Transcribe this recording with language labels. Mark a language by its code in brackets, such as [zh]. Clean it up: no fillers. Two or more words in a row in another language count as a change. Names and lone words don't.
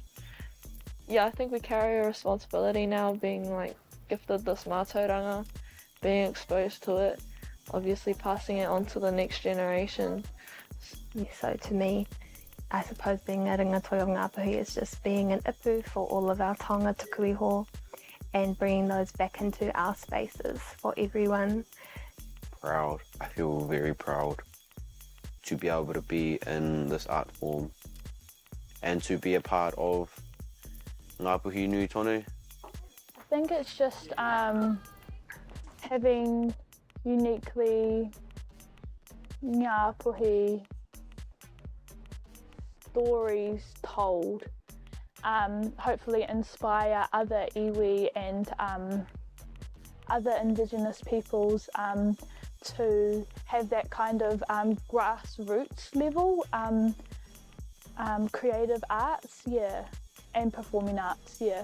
[en] Yeah, I think we carry a responsibility now, being gifted this mātauranga, being exposed to it, obviously passing it on to the next generation. So to me, I suppose being a ringatoi of Ngāpuhi is just being an ipu for all of our [mi] taonga tuku iho, [en] and bringing those back into our spaces for everyone. Proud. I feel very proud to be able to be in this art form and to be a part of Ngāpuhi Nui Tonu. I think it's just having uniquely Ngāpuhi stories told, hopefully inspire other iwi and other Indigenous peoples to have that kind of grassroots level creative arts, yeah, and performing arts, yeah.